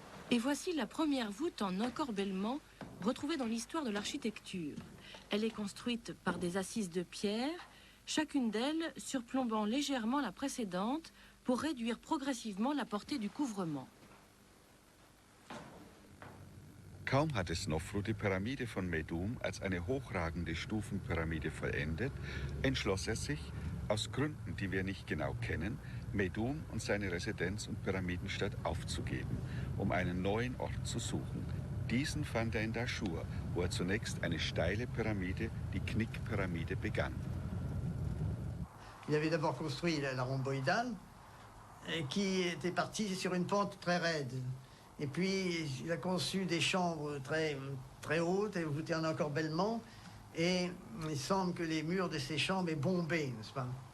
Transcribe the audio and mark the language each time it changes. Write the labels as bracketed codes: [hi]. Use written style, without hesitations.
[fr] Et voici la première voûte en encorbellement retrouvée dans l'histoire de l'architecture. Elle est construite par des assises de pierre, chacune d'elles surplombant légèrement la précédente pour réduire progressivement la portée du couvrement. [de] Kaum hatte Snofru die Pyramide von Meidum als eine hochragende Stufenpyramide vollendet, entschloss er sich, aus Gründen, die wir nicht genau kennen, Meidum und seine Residenz und Pyramidenstadt aufzugeben, um einen neuen Ort zu suchen. Diesen fand er in Dashur, wo er zunächst eine steile Pyramide, die Knickpyramide, begann. [fr] Il avait d'abord construit la rhomboïdale, qui était partie sur une pente très raide. Et puis, il a conçu des chambres très hautes et voûtées en encorbellement. Et il semble que les murs de ces chambres aient bombé, n'est-ce pas?